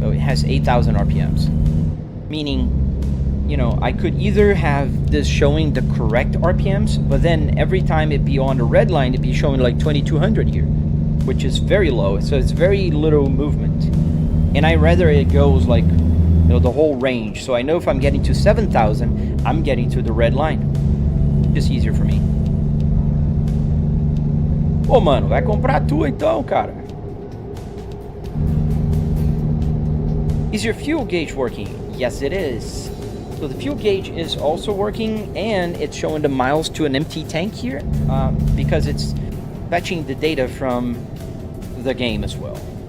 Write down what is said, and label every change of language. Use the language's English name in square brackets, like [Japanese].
[English] So it has 8,000 RPMs. Meaning, you know, I could either have this showing the correct RPMs, but then every time it be on the red line, it'd be showing like 2,200 here, which is very low. So it's very little movement. And I rather it goes like, you know, the whole range. So I know if I'm getting to 7,000, I'm getting to the red line. Just easier for me. [Portuguese] Ô, mano, vai comprar a tua então, cara. [English] Is your fuel gauge working? Yes, it is. So the fuel gauge is also working, and it's showing the miles to an empty tank here because it's fetching the data from the game as well.